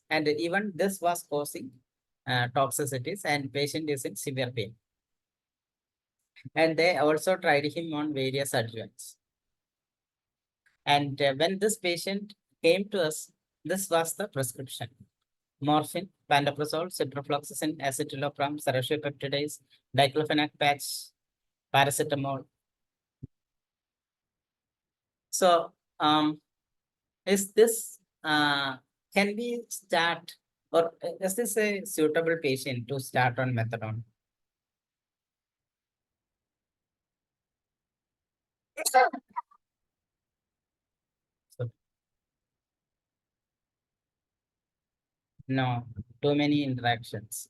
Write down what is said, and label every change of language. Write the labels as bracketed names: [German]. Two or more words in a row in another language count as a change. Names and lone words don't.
[English] And even this was causing toxicities, and patient is in severe pain. And they also tried him on various adjuvants. And when this patient came to us, this was the prescription: morphine, pantoprazole, ciprofloxacin, escitalopram, serratiopeptidase, diclofenac patch, paracetamol. So, is this can we start, or is this a suitable patient to start on methadone? So, no, too many interactions.